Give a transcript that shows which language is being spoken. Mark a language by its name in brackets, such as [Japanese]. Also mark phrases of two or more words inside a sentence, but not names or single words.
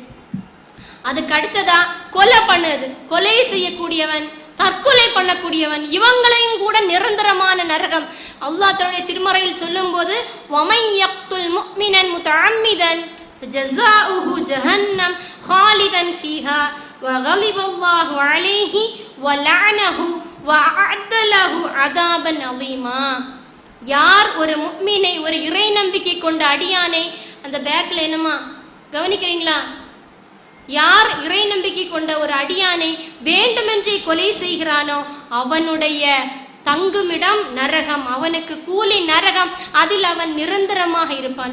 [Tamil] அதுக்கு அடுத்ததா கொலை பண்ணுது, கொலை செய்யக்கூடியவன், தற்கொலை பண்ணக்கூடியவன், இவங்களையும் கூட நிரந்தரமான நரகம். அல்லாஹ் தன்னுடைய திருமறையில் சொல்லும் போது, [Arabic] ومن يقتل مؤمنا متعمدا فجزاؤه جهنم خالدا فيها وغضب الله عليه ولعنه وأعد له عذابا عظيما. [Tamil] யார் ஒரு முஃமினை, ஒரு இறை நம்பிக்கை கொண்ட அடியானை, அந்த பேக்ல என்னமா கவனிக்கிறீங்களா? யார் இறை நம்பிக்கை கொண்ட ஒரு அடியானை வேண்டுமென்றே கொலை செய்கிறானோ அவனுடைய தங்குமிடம் நரகம், அவனுக்கு கூலி நரகம், அதில் அவன் நிரந்தரமாக இருப்பான்.